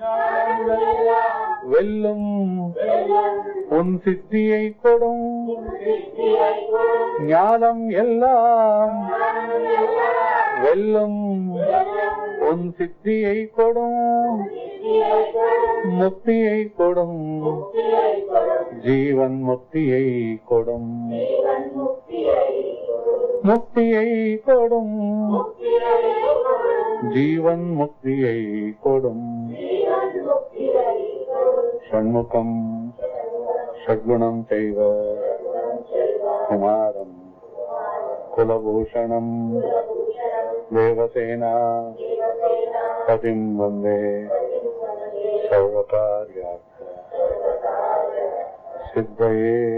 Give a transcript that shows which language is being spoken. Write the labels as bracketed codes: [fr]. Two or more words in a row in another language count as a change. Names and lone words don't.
[ta] வெல்லும் உன் சித்தியை கொடும் ஞானம் எல்லாம் வெல்லும் உன் சித்தியை கொடும் முக்தியை கொடும் ஜீவன் முக்தியை கொடும் முக்தியை கொடும் ஜீவன் முக்தியை கொடும் [sa] ஷண்முகம் षड्गुणं चैव कुमारं कुलभूषणं देवसेना पतिं वन्दे सर्वकार्यार्थ सिद्धये।